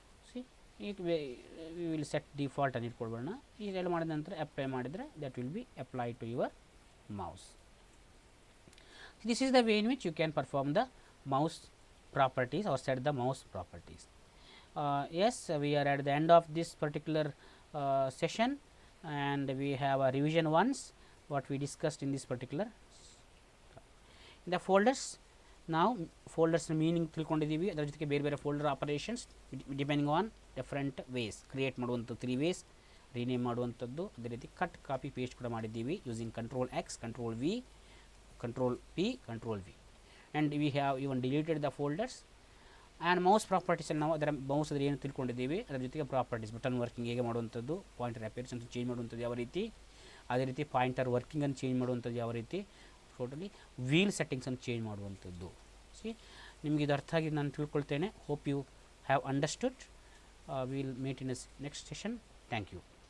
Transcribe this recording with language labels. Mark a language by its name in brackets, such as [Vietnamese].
[Kannada] C ಈಗ we will set default ಅನ್ನು ಇಟ್ಕೊಳ್ಬೋಣ. ಇದೆಲ್ಲ ಮಾಡಿದ ನಂತರ ಅಪ್ಲೈ ಮಾಡಿದರೆ [English] That will be apply to your mouse. This is the way in which you can perform the mouse properties or set the mouse properties. Yes, we are at the end of this particular session, and we have a revision once what we discussed in this particular. In the folders, now folders meaning [Kannada] ತಿಳ್ಕೊಂಡಿದ್ದೀವಿ, ಅದರ ಜೊತೆಗೆ ಬೇರೆ ಬೇರೆ folder operations [English] Depending on different ways. [Kannada] Create ಮಾಡುವಂಥದ್ದು 3 ways, rename ಮಾಡುವಂಥದ್ದು, ಅದೇ ರೀತಿ cut copy paste ಕೂಡ ಮಾಡಿದ್ದೀವಿ [English] Using Control X, Control V, Control P, Control V, and we have even deleted the folders. [Kannada] And mouse properties ನಾವು ಅದರ mouse ಅದರ ಏನು ತಿಳ್ಕೊಂಡಿದ್ದೀವಿ, ಅದರ ಜೊತೆಗೆ ಪ್ರಾಪರ್ಟೀಸ್ ಬಟನ್ ವರ್ಕಿಂಗ್ ಹೇಗೆ ಮಾಡುವಂಥದ್ದು, ಪಾಯಿಂಟರ್ ಅಪೇರೆನ್ಸ್ ಅಂತ ಚೇಂಜ್ ಮಾಡುವಂಥದ್ದು ಯಾವ ರೀತಿ, ಅದೇ ರೀತಿ ಪಾಯಿಂಟರ್ ವರ್ಕಿಂಗನ್ನು ಚೇಂಜ್ ಮಾಡುವಂಥದ್ದು ಯಾವ ರೀತಿ, ಟೋಟಲಿ ವೀಲ್ ಸೆಟ್ಟಿಂಗ್ಸನ್ನು ಚೇಂಜ್ ಮಾಡುವಂಥದ್ದು. ಸಿ ನಿಮಗೆ ಇದು ಅರ್ಥ ಆಗಿ ನಾನು ತಿಳ್ಕೊಳ್ತೇನೆ. [English] Hope you have understood. Will meet in next session. Thank you.